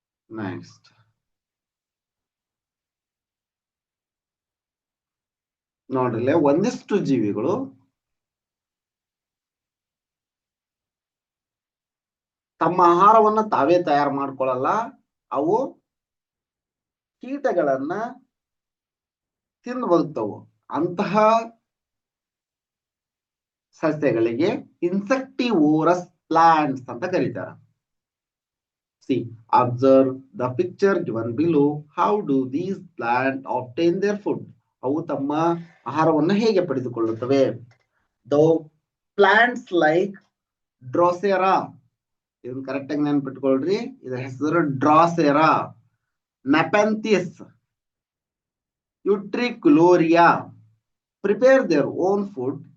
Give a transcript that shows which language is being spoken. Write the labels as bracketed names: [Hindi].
[Kannada] Next, ನೋಡ್ರಿ, ಒಂದಿಷ್ಟು ಜೀವಿಗಳು ತಮ್ಮ ಆಹಾರವನ್ನ ತಾವೇ ತಯಾರು ಮಾಡ್ಕೊಳ್ಳಲ್ಲ, ಅವು ಕೀಟಗಳನ್ನ ತಿಂದು ಬದುಕ್ತವು. ಅಂತಹ ಸಸ್ಯಗಳಿಗೆ ಇನ್ಸೆಕ್ಟಿವೋರಸ್ ಪ್ಲಾಂಟ್ಸ್ ಅಂತ ಕರೀತಾರೆ. [English] See, observe the picture given below. How do these plants obtain their food? [Kannada] ಅವು ತಮ್ಮ ಆಹಾರವನ್ನು ಹೇಗೆ ಪಡೆದುಕೊಳ್ಳುತ್ತವೆ? [English] The plants like [Kannada] ಡ್ರೋಸೆರಾ, ಇದನ್ನ ಕರೆಕ್ಟ್ ಆಗಿ ನೆನ್ಪಿಟ್ಕೊಳ್ರಿ, ಇದರ ಹೆಸರು ಡ್ರಾಸೆರಾ. [English] Nepenthes, Utricularia prepare their own food.